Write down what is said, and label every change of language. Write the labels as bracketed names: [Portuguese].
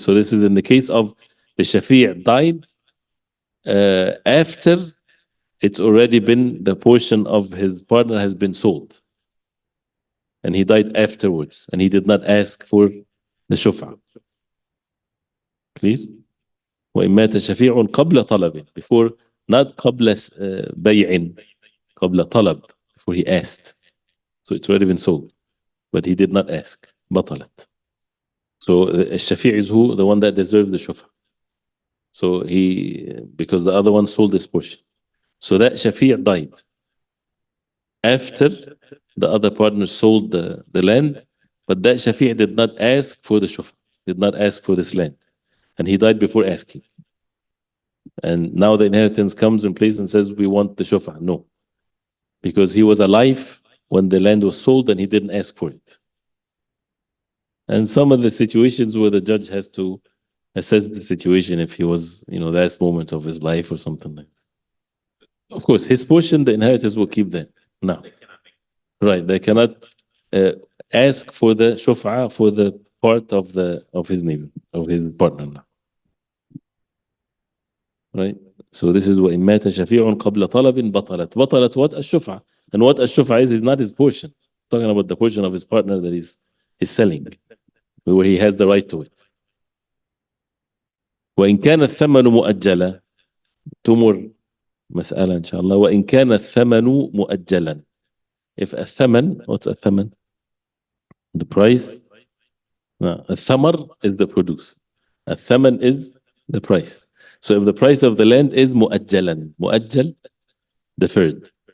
[English] So this is in the case of the Shafi' died after it's already been, the portion of his partner has been sold. And he died afterwards. And he did not ask for the Shuf'a. Clear? [Arabic] وإن مات شفيع قبل طلب, [English] before, not [Arabic] قبل بيع, قبل طلب, [English] before he asked. So it's already been sold. But he did not ask. بطلت. So الشفيع is who? The one that deserves the Shuf'a. So because the other one sold this portion. So that Shafi' died after the other partner sold the land, but that Shafi' did not ask for the Shuf'a, did not ask for this land. And he died before asking. And now the inheritance comes in place and says, we want the Shuf'a. No. Because he was alive when the land was sold and he didn't ask for it. And some of the situations where the judge has to assess the situation if he was, the last moment of his life or something like that. Of course, his portion, the inheritors will keep them. No. Right. They cannot ask for the shuf'a for the part of his neighbor, of his partner. Right? So this is [Arabic] وإن مات شفيع قبل طلب بطلت [English] what? [Arabic] الشفعة. [English] And what الشفعة is not his portion. Talking about the portion of his partner that he's selling, where he has the right to it. [Arabic] وإن كان الثمن مؤجلا, تمر مسألة إن شاء الله. وإن كان الثمن مؤجلا. [English] If الثمن, what's الثمن? The price. No, الثمر is the produce. الثمن is the price. So if the price of the land is مؤجلا, مؤجل, deferred.